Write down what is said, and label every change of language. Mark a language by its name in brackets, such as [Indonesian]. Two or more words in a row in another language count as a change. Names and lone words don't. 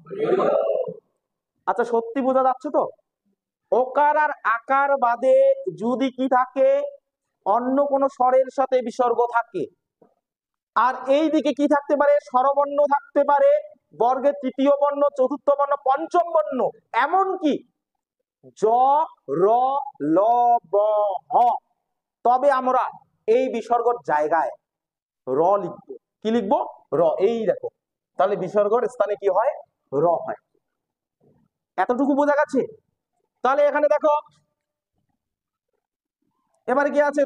[Bangla] আচ্ছা সত্যি বোঝা যাচ্ছে তো? ওকার আর আকার বাদে যদি কি থাকে? অন্য কোন স্বরের সাথে বিসর্গ থাকে আর এই দিকে কি থাকতে পারে, স্বরবর্ণ থাকতে পারে, বর্গের তৃতীয় বর্ণ, চতুর্থ বর্ণ, পঞ্চম বর্ণ, এমনকি জ, র, ল, ব, হ। তবে আমরা এই বিসর্গর জায়গায় র লিখবো। কি লিখবো? র। এই দেখো, তাহলে বিসর্গর স্থানে কি হয়? র হয়। এতটুকু বোঝা গেছে? তাহলে এখানে দেখো, এবারে কি আছে?